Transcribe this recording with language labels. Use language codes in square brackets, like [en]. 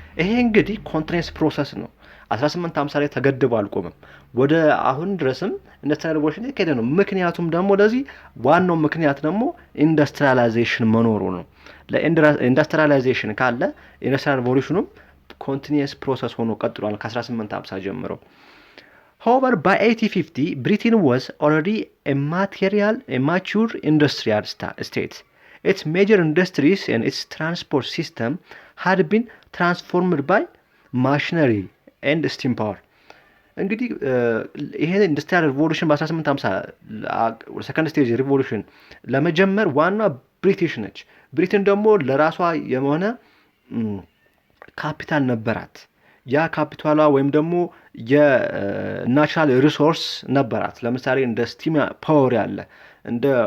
[am] ይሄ እንግዲህ continuous process ነው። 1850 ላይ ተገድቦ አልቆመም። ወደ አሁን ድረስም ኢንዱስትሪያል ሪቮሉሽን እየሄደ ነው። ምክንያቱም ደግሞ ለዚህ ዋናው ምክንያት ደግሞ ኢንዱስትሪያላይዜሽን መኖሩ ነው። ለኢንዱስትሪያላይዜሽን ካለ ኢንዱስትሪያል ሪቮሉሽኑም ኮንቲኒየስ ፕሮሰስ ሆኖ ቀጥሏል ከ1850 ጀምሮ። [en] However, by 1850, Britain was already a mature industrial state. its major industries and its transport system had been transformed by machinery and steam power. [am] እንግዲህ ይሄ ኢንዱስትሪያል ሪቮሉሽን በ1850 ሰከንድ ስቴጅ ሪቮሉሽን ለመጀመር ዋና ብሪቲሽ ነች። ብሪትን ደግሞ ለራሷ የሆነ ካፒታል ነበራት። ያ ካፒታሏ ወይም ደግሞ የናቹራል ሪሶርስ ነበራት። ለምሳሌ እንደ ስቲም ፓወር ያለ እንደ